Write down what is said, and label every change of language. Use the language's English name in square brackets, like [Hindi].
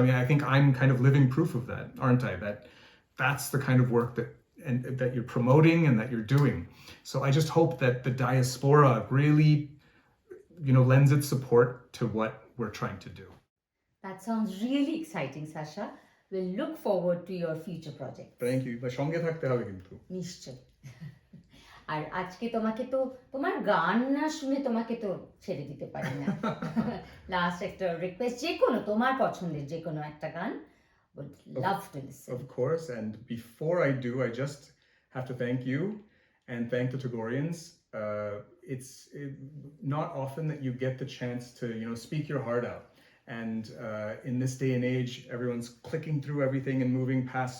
[English] I mean, I think I'm kind of living proof of that, aren't I? That's the kind of work that you're promoting and that you're doing. So I just hope that the diaspora really, lends its support to what we're trying to do. That sounds really exciting, Sasha. We'll look forward to your future projects. Thank you. [Bangla] সঙ্গে থাকতে হবে কিন্তু। নিশ্চয়। আর আজকে তোমাকে তো তোমার গান না শুনে তোমাকে তো ছেড়ে দিতে পারি না। লাস্ট একটা রিকোয়েস্ট, যে কোনো তোমার পছন্দের যে কোনো একটা গান, [English] would love to listen. Of course, and before I do, I just have to thank you and thank the Tagoreans. It's not often that you get the chance to speak your heart out, and in this day and age, everyone's clicking through everything and moving past.